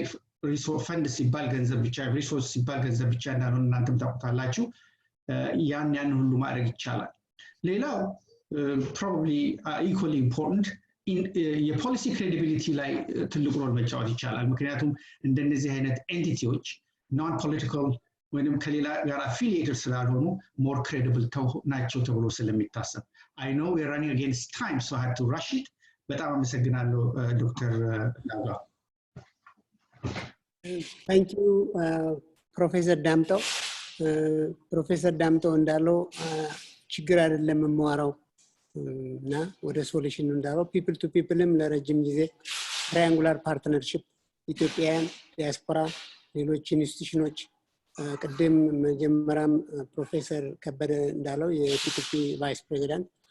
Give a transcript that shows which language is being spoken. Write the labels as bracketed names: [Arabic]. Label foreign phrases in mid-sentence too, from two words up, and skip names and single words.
[Amharic] ፈንድ ሲባል ገንዘብ ብቻ፣ ሪሶርስ ሲባል ገንዘብ ብቻ እንዳልሆነ እናንተም ታውቁታላችሁ። ያን ሁሉ ማድረግ ይቻላል። ሌላው [English] probably equally important [Amharic] የፖሊሲ ክሬዲቢሊቲ ላይ ትልቅ ሮል መጫወት ይቻላል። ምክንያቱም እንደነዚህ አይነት ኤንቲቲዎች [English] non political [Amharic] ወይንም ከሌላ ጋር affiliated ስላልሆኑ [English] more credible [Amharic] ናቸው ተብሎ ስለሚታሰብ [English] I know we're running against time, so I had to rush it, [Amharic] በጣም አመሰግናለሁ ዶክተር ናውጋ። [English] thank you [Amharic] ፕሮፌሰር ዳምጠው። ፕሮፌሰር ዳምጠው እንዳለው ችግር አይደለም የማወራው እና ወደ ሶሉሽን እንዳለው [English] people to people [Amharic] ለረጅም ጊዜ [English] triangular partnership [Amharic] ኢትዮጵያን ዲያስፖራ ሌሎች ኢንስቲትዩሽኖች ቅድም መጀመሪያም ፕሮፌሰር ከበደ እንዳለው የፒፒፒ [English] vice president